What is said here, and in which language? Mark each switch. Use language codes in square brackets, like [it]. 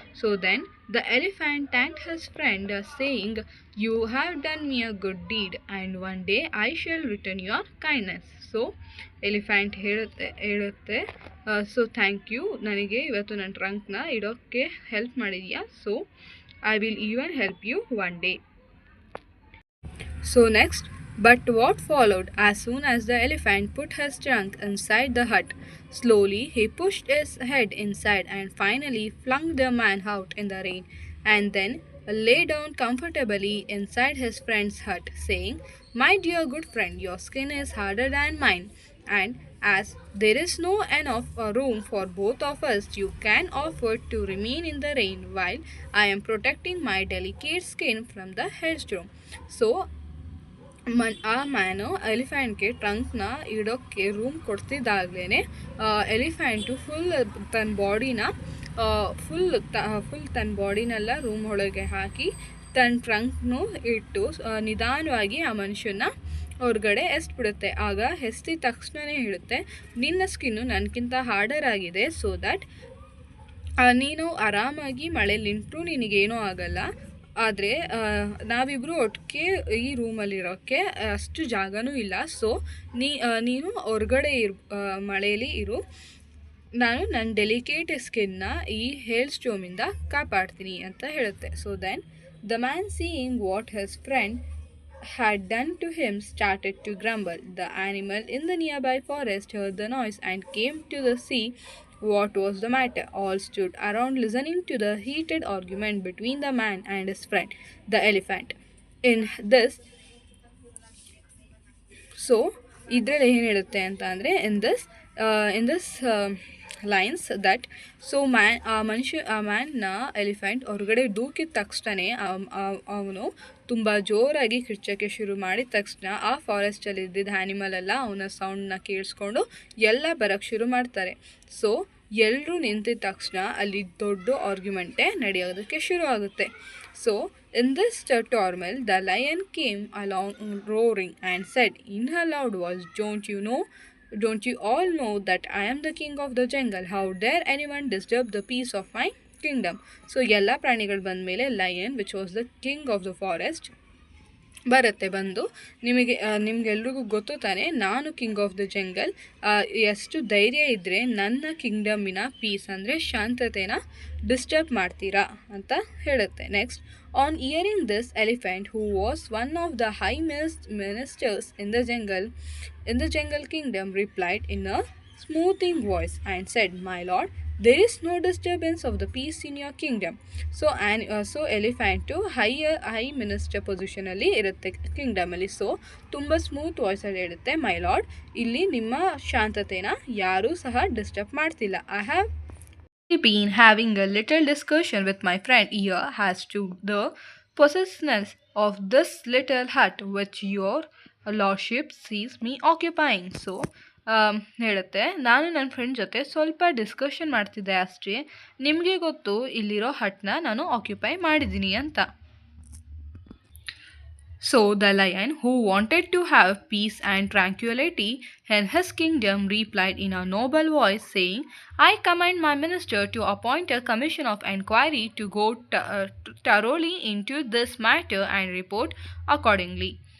[en] So then the elephant thanked his friend saying, "you have done me a good deed and one day I shall return your kindness." [kn] So elephant ಹೇಳುತ್ತೆ, so thank you, ನನಗೆ ಇವತ್ತು ನನ್ನ ಟ್ರಂಕ್ನ ಇಡೋಕ್ಕೆ help ಮಾಡಿದೀಯಾ, [en] So I will even help you one day. So next, but what followed as soon as the elephant put his trunk inside the hut? Slowly he pushed his head inside and finally flung the man out in the rain, and then lay down comfortably inside his friend's hut, saying, "My dear good friend, your skin is harder than mine. and as there is no enough room for both of us, you can offer to remain in the rain while I am protecting my delicate skin from the hailstorm. [kn] So ಆ man ಎಲಿಫೆಂಟ್ಗೆ ಟ್ರಂಕ್ನ ಇಡೋಕ್ಕೆ room ಕೊಡ್ತಿದ್ದಾಗಲೇ elephant full ತನ್ನ ಬಾಡಿನ full ತನ್ನ ಬಾಡಿನೆಲ್ಲ room ಒಳಗೆ ಹಾಕಿ ತನ್ನ ಟ್ರಂಕ್ನು ಇಟ್ಟು ನಿಧಾನವಾಗಿ ಆ ಮನುಷ್ಯನ ಹೊರಗಡೆ ಎಸ್ಬಿಡುತ್ತೆ. ಆಗ ಎಸ್ತಿದ ತಕ್ಷಣವೇ ಹೇಳುತ್ತೆ, ನಿನ್ನ ಸ್ಕಿನ್ನು ನನಗಿಂತ ಹಾರ್ಡರ್ ಆಗಿದೆ, ಸೊ ದ್ಯಾಟ್ ನೀನು ಆರಾಮಾಗಿ ಮಳೇಲಿ ನಿಂತರೂ ನಿನಗೇನೂ ಆಗಲ್ಲ. ಆದರೆ ನಾವಿಬ್ಬರು ಒಟ್ಟಿಗೆ ಈ ರೂಮಲ್ಲಿರೋಕ್ಕೆ ಅಷ್ಟು ಜಾಗನೂ ಇಲ್ಲ. ಸೊ ನೀನು ಹೊರಗಡೆ ಮಳೆಯಲ್ಲಿ ಇರು, ನಾನು ನನ್ನ ಡೆಲಿಕೇಟ್ ಸ್ಕಿನ್ನ ಈ ಹೇಲ್ ಸ್ಟೋಮಿಂದ ಕಾಪಾಡ್ತೀನಿ ಅಂತ ಹೇಳುತ್ತೆ. [en] So then the man seeing what his friend had done to him started to grumble. The animal in the nearby forest heard the noise and came to see what was the matter. All stood around listening to the heated argument between the man and his friend, the elephant. In this, [kn] so ಇದರಲ್ಲಿ ಏನು ಹೇಳುತ್ತೆ ಅಂತ ಅಂದರೆ [en] in this lines that so [kn] ಮ್ಯಾನ್ನ elephant ಹೊರಗಡೆ ದೂಕಿದ ತಕ್ಷಣ ಅವನು ತುಂಬ ಜೋರಾಗಿ ಕಿರ್ಚೋಕ್ಕೆ ಶುರು ಮಾಡಿದ ತಕ್ಷಣ ಆ ಫಾರೆಸ್ಟಲ್ಲಿ ಇದ್ದಿದ್ದ ಆ್ಯನಿಮಲ್ ಎಲ್ಲ ಅವನ ಸೌಂಡನ್ನ ಕೇಳಿಸ್ಕೊಂಡು ಎಲ್ಲ ಬರೋಕ್ಕೆ ಶುರು ಮಾಡ್ತಾರೆ. ಸೊ ಎಲ್ಲರೂ ನಿಂತಿದ ತಕ್ಷಣ ಅಲ್ಲಿ ದೊಡ್ಡ ಆರ್ಗ್ಯುಮೆಂಟೇ ನಡೆಯೋದಕ್ಕೆ ಶುರು ಆಗುತ್ತೆ. [en] So in this turmoil the lion came along roaring and said in a loud voice, Don't you all know that I am the king of the jungle? How dare anyone disturb the peace of my kingdom? [kn] So ಎಲ್ಲ ಪ್ರಾಣಿಗಳು ಬಂದ ಮೇಲೆ [en] lion which was the king of the forest [kn] ಬರುತ್ತೆ. ಬಂದು ನಿಮಗೆಲ್ರಿಗೂ ಗೊತ್ತು ತಾನೆ, ನಾನು king of the jungle, ಎಷ್ಟು ಧೈರ್ಯ ಇದ್ದರೆ ನನ್ನ ಕಿಂಗ್ಡಮ್ಮಿನ ಪೀಸ್ ಅಂದರೆ ಶಾಂತತೆನ ಡಿಸ್ಟರ್ಬ್ ಮಾಡ್ತೀರಾ ಅಂತ ಹೇಳುತ್ತೆ. [en] Next, on hearing this elephant who was one of the high ministers in the jungle kingdom replied in a smoothing voice and said, My lord, there is no disturbance of the peace in your kingdom. [kn] So elephant high minister ಪೊಸಿಷನಲ್ಲಿ ಇರುತ್ತೆ ಕಿಂಗ್ಡಮಲ್ಲಿ. So ತುಂಬ smooth ವಾಯ್ಸಲ್ಲಿ ಹೇಳುತ್ತೆ, [en] my lord, [kn] ಇಲ್ಲಿ ನಿಮ್ಮ ಶಾಂತತೆನ ಯಾರೂ ಸಹ disturb ಮಾಡ್ತಿಲ್ಲ. [en] I have been having a little discussion with my friend here as to the possessiveness of this little hut which your lordship sees me occupying. [kn] So ಹೇಳುತ್ತೆ, ನಾನು ನನ್ನ ಫ್ರೆಂಡ್ ಜೊತೆ ಸ್ವಲ್ಪ ಡಿಸ್ಕಷನ್ ಮಾಡ್ತಿದ್ದೆ ಅಷ್ಟೇ, ನಿಮಗೆ ಗೊತ್ತು ಇಲ್ಲಿರೋ ಹಟ್ನ ನಾನು ಆಕ್ಯುಪೈ ಮಾಡಿದ್ದೀನಿ ಅಂತ. [en] So the lion, who wanted to have peace and tranquility in his kingdom, replied in a noble voice, saying, I command my minister to appoint a commission of inquiry to go thoroughly into this matter and report accordingly.